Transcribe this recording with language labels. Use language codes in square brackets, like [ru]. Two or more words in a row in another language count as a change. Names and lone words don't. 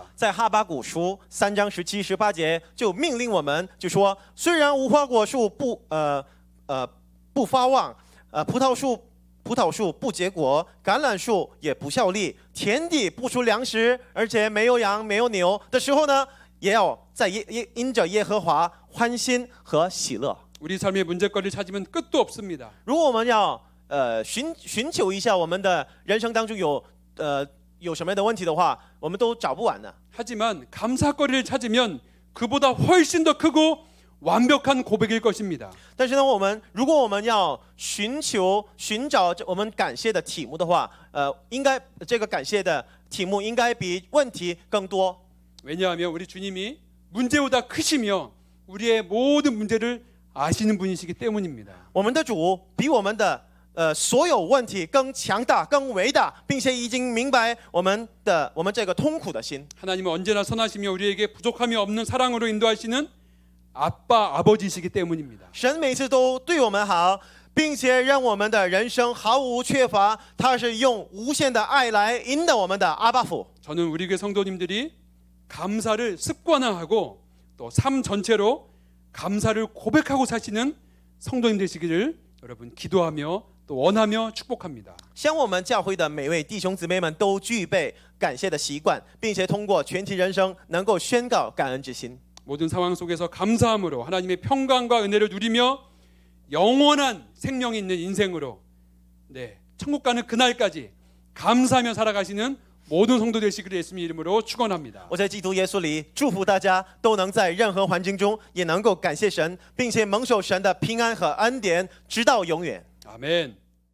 [zh] 在哈巴谷书3章17、18节就命令我们，就说虽然无花果树不发旺，葡萄树不结果，橄榄树也不效力，田地不出粮食，而且没有羊没有牛的时候呢，也要在因着耶和华欢心和喜乐。 [ko] 우리 삶의 문제거리를 찾으면 끝도 없습니다. [zh] 如果我们要寻求一下我们的人生当中有什么样的问题的话，我们都找不完的。 [ko] 하지만 감사거리를 찾으면 그보다 훨씬 더 크고 완벽한 고백일 것입니다. [zh] 但是呢，如果我们要寻找我们感谢的题目的话，应该这个感谢的题目应该比问题更多。 [ko] 왜냐하면 우리 주님이 문제보다 크시며 우리의 모든 문제를 아시는 분이시기 때문입니다. [zh] 我们的主比我们的所有问题更强大、更伟大，并且已经明白我们这个痛苦的心。 [ko] 하나님은 언제나 선하시며 우리에게 부족함이 없는 사랑으로 인도하시는 아빠, 아버지이시기 때문입니다. [zh] 神每次都对我们好，并且让我们的人生毫无缺乏，他是用无限的爱来引导我们的阿爸父。 [ko] 저는 우리 교회 성도님들이 감사를 습관화하고 또 삶 전체로 감사를 고백하고 사시는 성도님 되시기를 여러분 기도하며 또 원하며 축복합니다. [zh] 像我们教会的每位弟兄姊妹们都具备感谢的习惯，并且通过全体人生能够宣告感恩之心。 [ko] 모든 상황 속에서 감사함으로 하나님의 평강과 은혜를 누리며 영원한 생명이 있는 인생으로 천국 가는 그날까지 감사하며 살아가시는 모든 성도 되시기를 예수님 이름으로 축원합니다. [zh] 我在基督耶稣里祝福大家都能在任何环境中也能够感谢神，并且蒙受神的平安和恩典，直到永远。 [ko] 아멘.